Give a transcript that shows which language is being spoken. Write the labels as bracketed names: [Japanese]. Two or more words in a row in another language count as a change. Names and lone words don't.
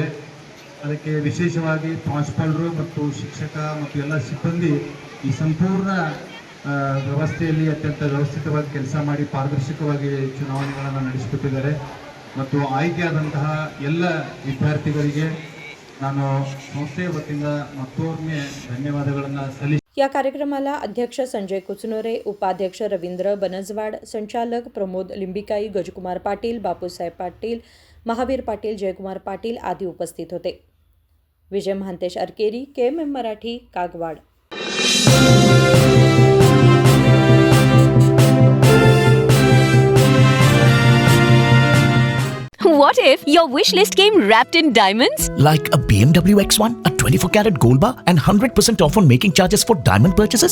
[Kannada] ಅದಕ್ಕೆ ವಿಶೇಷವಾಗಿ ಪ್ರಾಂಶುಪಾಲರು ಮತ್ತು ಶಿಕ್ಷಕ ಮತ್ತು ಎಲ್ಲ ಸಿಬ್ಬಂದಿ ಈ ಸಂಪೂರ್ಣ ವ್ಯವಸ್ಥೆಯಲ್ಲಿ ಅತ್ಯಂತ ವ್ಯವಸ್ಥಿತವಾಗಿ ಕೆಲಸ ಮಾಡಿ ಪಾರದರ್ಶಕವಾಗಿ ಚುನಾವಣೆಗಳನ್ನು ನಡೆಸಿಕೊಟ್ಟಿದ್ದಾರೆ. ಮತ್ತು ಆಯ್ಕೆಯಾದಂತಹ ಎಲ್ಲ ವಿದ್ಯಾರ್ಥಿಗಳಿಗೆ ನಾನು ಸಂಸ್ಥೆಯ ವತಿಯಿಂದ ಮತ್ತೊಮ್ಮೆ ಧನ್ಯವಾದಗಳನ್ನು ಸಲ್ಲಿಸಿ. [Marathi] या कार्यक्रमाला अध्यक्ष संजय कुचनुरे, उपाध्यक्ष रवींद्र बनजवाड, संचालक प्रमोद लिंबिकाई, गजकुमार पाटील, बापूसाहेब पाटील, महावीर पाटील, जयकुमार पाटील आदी उपस्थित होते. विजय महांतेश अरकेरी, KMM मराठी, कागवाड. [English] What if your wish list came wrapped in diamonds? Like a BMW X1, a 24-carat gold bar, and 100% off on making charges for diamond purchases?